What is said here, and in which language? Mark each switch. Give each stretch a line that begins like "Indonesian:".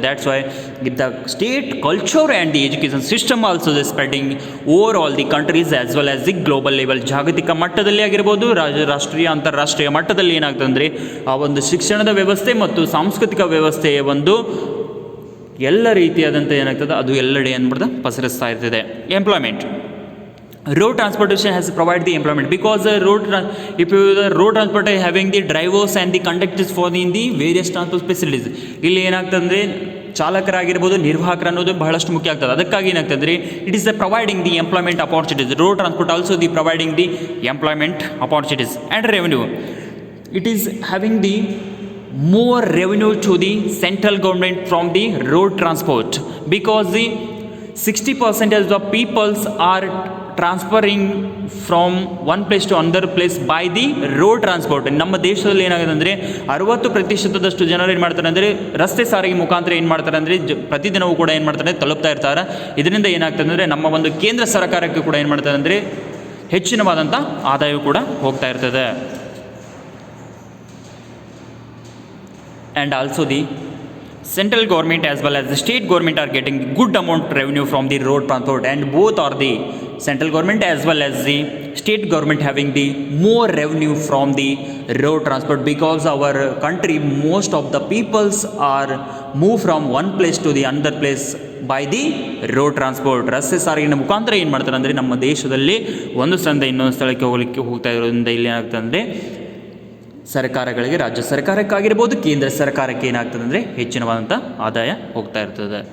English: That's why if the state culture and the education system also the spreading over all the countries as well as the global level.
Kannada: ಜಾಗತಿಕ ಮಟ್ಟದಲ್ಲಿ ಆಗಿರ್ಬೋದು, ರಾಷ್ಟ್ರೀಯ ಅಂತಾರಾಷ್ಟ್ರೀಯ ಮಟ್ಟದಲ್ಲಿ ಏನಾಗ್ತದೆ ಅಂದರೆ ಆ ಒಂದು ಶಿಕ್ಷಣದ ವ್ಯವಸ್ಥೆ ಮತ್ತು ಸಾಂಸ್ಕೃತಿಕ ವ್ಯವಸ್ಥೆಯ ಒಂದು ಎಲ್ಲ ರೀತಿಯಾದಂಥ ಏನಾಗ್ತದೆ ಅದು ಎಲ್ಲೆಡೆ ಏನ್ಬಿಡ್ತದೆ ಪಸರಿಸ್ತಾ ಇರ್ತದೆ.
English: Employment, road transportation has provided the employment because the road transport is having the drivers and the conductors for the various transport facilities.
Kannada: ಇಲ್ಲಿ ಏನಾಗ್ತದೆ ಅಂದರೆ ಚಾಲಕರಾಗಿರ್ಬೋದು, ನಿರ್ವಾಹಕರು ಅನ್ನೋದು ಬಹಳಷ್ಟು ಮುಖ್ಯ ಆಗ್ತದೆ. ಅದಕ್ಕಾಗಿ ಏನಾಗ್ತದೆ ಅಂದರೆ
English: It is the providing the employment opportunities. Road transport also the providing the employment opportunities and revenue. It is having the more revenue to the central government from the road transport, because the 60% of the peoples are transferring from one place to another place by the road transport.
Kannada: ನಮ್ಮ ದೇಶದಲ್ಲಿ ಏನಾಗಿದೆ ಅಂದರೆ 60% ಜನರು ಏನು ಮಾಡ್ತಾರೆ ಅಂದರೆ ರಸ್ತೆ ಸಾರಿಗೆ ಮುಖಾಂತರ ಏನು ಮಾಡ್ತಾರೆ ಅಂದರೆ ಪ್ರತಿದಿನವೂ ಕೂಡ ಏನು ಮಾಡ್ತಾರೆ ತಲುಪ್ತಾ ಇರ್ತಾರೆ. ಇದರಿಂದ ಏನಾಗ್ತದೆ ಅಂದರೆ ನಮ್ಮ ಒಂದು ಕೇಂದ್ರ ಸರ್ಕಾರಕ್ಕೆ ಕೂಡ ಏನು ಮಾಡ್ತಾರೆ ಅಂದರೆ ಹೆಚ್ಚಿನವಾದಂಥ ಆದಾಯ ಕೂಡ ಹೋಗ್ತಾ ಇರ್ತದೆ.
English: And also the central government as well as the state government are getting good amount of revenue from the road transport, and both are the central government as well as the state government having the more revenue from the road transport because our country most of the peoples are move from one place to the another place by the road transport.
Kannada: ರಸ್ತೆ ಸಾರಿಗೆಯ ಮುಖಾಂತರ ಏನು ಮಾಡ್ತಾರೆ ಅಂದರೆ ನಮ್ಮ ದೇಶದಲ್ಲಿ ಒಂದು ಸ್ಥಳದಿಂದ ಇನ್ನೊಂದು ಸ್ಥಳಕ್ಕೆ ಹೋಗ್ತಾ ಇರೋದ್ರಿಂದ ಇಲ್ಲಿ ಏನಾಗ್ತದೆ ಅಂದರೆ ಸರ್ಕಾರಗಳಿಗೆ, ರಾಜ್ಯ ಸರ್ಕಾರಕ್ಕಾಗಿರ್ಬೋದು, ಕೇಂದ್ರ ಸರ್ಕಾರಕ್ಕೆ ಏನಾಗ್ತದೆ ಅಂದರೆ ಹೆಚ್ಚಿನವಾದಂಥ ಆದಾಯ ಹೋಗ್ತಾ ಇರ್ತದೆ.